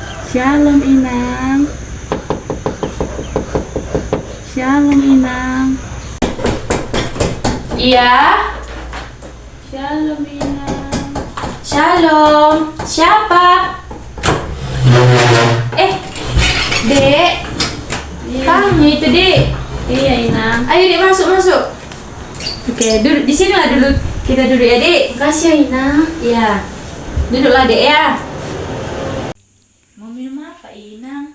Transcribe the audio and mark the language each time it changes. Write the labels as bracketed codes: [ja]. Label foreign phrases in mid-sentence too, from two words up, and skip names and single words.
[id] Shalom Inang. Shalom Inang. Iya. Shalom Inang. Shalom. Siapa? Dek. Iya. Kamu itu, Dek. Iya Inang. Ayo, Dek, masuk. Oke, duduk di sini lah dulu. Kita duduk ya, Dek. Makasih ya Inang. Iya. Duduklah, Dek ya. Mau minum apa, Inang?